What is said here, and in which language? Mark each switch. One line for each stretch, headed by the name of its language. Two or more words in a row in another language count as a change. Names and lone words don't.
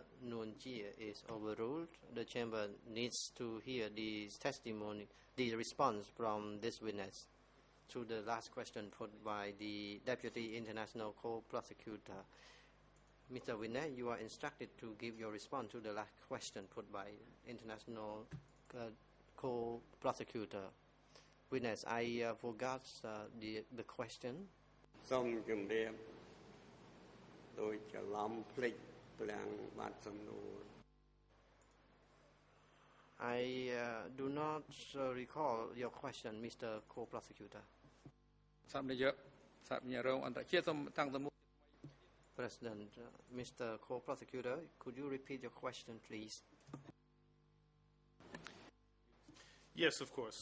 English: Nguyen Chie is overruled. The chamber needs to hear the testimony, the response from this witness to the last question put by the Deputy International Co-Prosecutor. Mr. Vinay, you are instructed to give your response to the last question put by International Co-Prosecutor. Witness, I forgot the question.
Khmer: សូមជម្រាបដោយច្រឡំភ្លេចព្រះអង្គបានសំណួរ
English: I do not recall your question, Mr. Co-Prosecutor.
Khmer: សម្ដេចរងអន្តរជាតិសូមតាំងសំណួរ
English: President, Mr. Co-Prosecutor, could you repeat your question, please? Yes, of course.